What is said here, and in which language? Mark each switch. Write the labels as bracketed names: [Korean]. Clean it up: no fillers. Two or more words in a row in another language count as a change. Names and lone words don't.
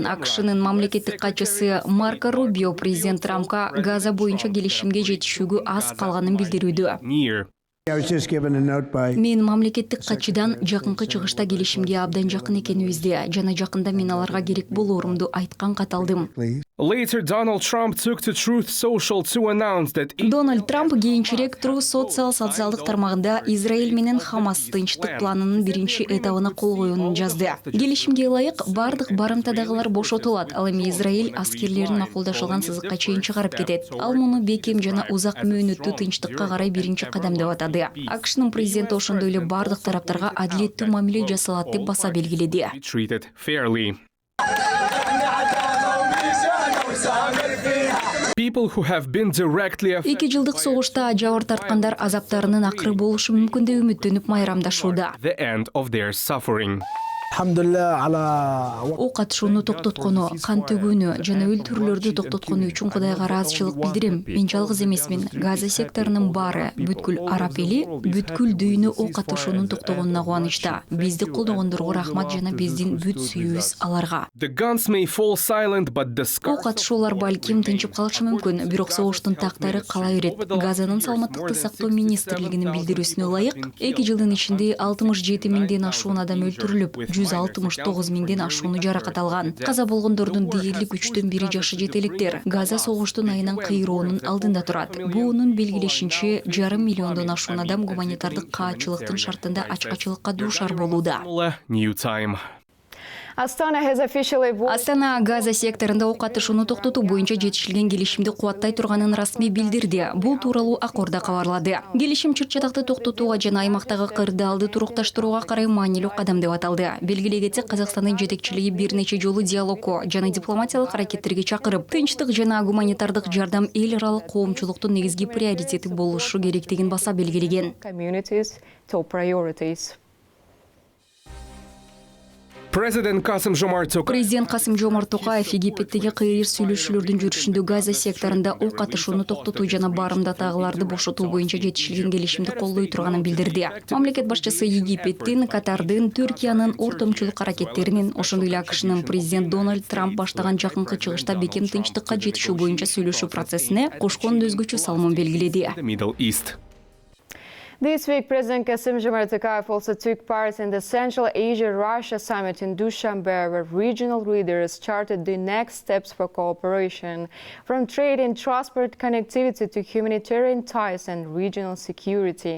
[Kyrgyz] АКШнын мамлекеттик катчысы Марко Рубио президент Трампка Газа боюнча келишимге жетишүүгө аз калганын билдирүүдө. Мен мамлекеттик катчыдан жакынкы чыгышта келишимге абдан жакын экенибизди жана жакында мен аларга керек болоорумду айткан кат алдым. [English] Later, Donald Trump took to Truth Social to announce that [Kyrgyz] Дональд Трамп кийинчерээк Truth Social социалдык тармагында Израиль менен Хамас тынчтык планынын биринчи этабына кол коюунун жазды. Келишимге ылайык бардык барымтадагылар бошотулат. Ал эми Израиль аскерлерин макулдашылган сызыкка чейин чыгарып кетет. Ал муну бекем жана узак мөөнөттүү тынчтыкка карай биринчи кадам деп атады. АКШнын президенти ошондой эле бардык тараптарга адилеттүү мамиле жасалат деп баса белгиледи. [English] treated fairly. People who have been directly affected [Kyrgyz] 2 жылдык согушта жабыр тарткандар азаптарынын акыры болушу мүмкүн деп үмүттөнүп майрамдашууда. [English] the end of their suffering. [Kyrgyz] Ок атышууну токтоткону, кан төгүүнү жана өлтүрүүлөрдү токтоткону үчүн Кудайга ыраазычылык билдирем. Мен жалгыз эмесмин. Газа секторунун баары, бүткүл араб эли, бүткүл дүйнө ок атышуунун токтогонуна кубанычта. Бизди колдогондорго рахмат жана биздин бүт сүйүүбүз аларга. [English] The guns may fall silent, but the [Kyrgyz] Ок атышуулар балким тынчып калышы мүмкүн, бирок согуштун тактары кала берет. Газанын саламаттыкты сактоо министрлигинин билдирүүсүнө ылайык, 2 жылдын ичинде 67 миңден ашуун адам өлтүрүлүп, 169 миңден ашууну жаракат алган. Каза болгондордун дээрлик 3/4 жашы жете электер. Газа согуштун айынан кыйроонун алдында турат. Буунун белгилешинче 5,5 миллиондон ашуун адам гуманитардык каатчылыктын шартында ачкачылыкка дуушар болууда. [English] New Time. Astana has officially [Kyrgyz] Астана Газа секторунда ок атышууну токтотуу боюнча жетишилген келишимди кубаттай турганын расмий билдирди. Бул тууралуу Аккордо кабарлады. Келишим чыр-чатакты токтотууга жана аймактагы кырдаалды турукташтырууга карай маанилүү кадам деп аталды. Белгилей кетсек, Казакстандын жетекчилиги бир нече жолу диалогко жана дипломатиялык аракеттерге чакырып, тынчтык жана гуманитардык жардам эл аралык коомчулуктун негизги приоритети болушу керектигин баса белгилеген. [English] communities top priorities. President Kassym-Jomart Tokayev [Kyrgyz] Президент Касым-Жомарт Токаев Египеттеги кыйыр сүйлөшүүлөрдүн жүрүшүндө Газа секторунда ок атышууну токтотуу жана барымдатагыларды бошотуу боюнча жетишилген келишимди колдой турганын билдирди. Мамлекет башчысы Египеттин, Катардын, Түркиянын ортомчулук аракеттеринин, ошондой эле АКШнын президент Дональд Трамп баштаган жакынкы чыгышта бекем тынчтыкка жетишүү боюнча сүйлөшүү процессине кошкон өзгөчө салымын белгиледи. [English] the Middle East. This week, President Kassym-Jomart Tokayev also took part in the Central Asia-Russia Summit in Dushanbe, where regional leaders charted the next steps for cooperation, from trade and transport connectivity to humanitarian ties and regional security.